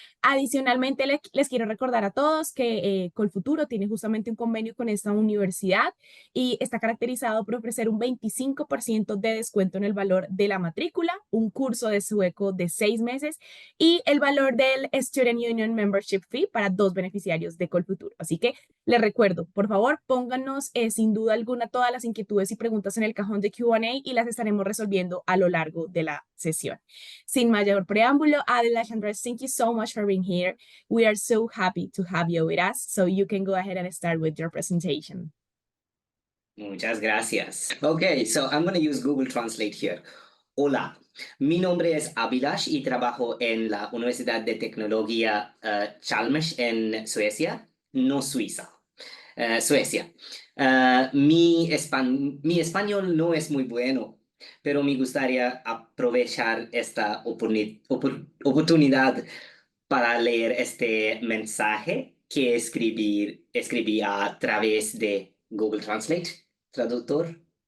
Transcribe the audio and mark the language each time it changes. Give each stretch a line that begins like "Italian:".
Spanish: Adicionalmente, les quiero recordar a todos que Colfuturo tiene justamente un convenio con esta universidad y está caracterizado por ofrecer un 25% de descuento en el valor de la matrícula, un curso de sueco de 6 meses y el valor del Student Union Membership Fee para 2 beneficiarios de Colfuturo. Así que les recuerdo, por favor, pónganos sin duda alguna todas las inquietudes y preguntas en el cajón de Q&A y las estaremos resolviendo a lo largo de la sesión. Sin mayor preámbulo,
English: Adela Chandras, thank you so much for being here. We are so happy to have you with us, so you can go ahead and start with your presentation.
Spanish: Muchas gracias.
English: Okay, so I'm going to use Google Translate here.
Spanish: Hola, mi nombre es Avilash y trabajo en la Universidad de Tecnología Chalmers en Suecia, no Suiza, Suecia. Mi español no es muy bueno, pero me gustaría aprovechar esta oportunidad para leer este mensaje que escribí a través de Google Translate, traductor.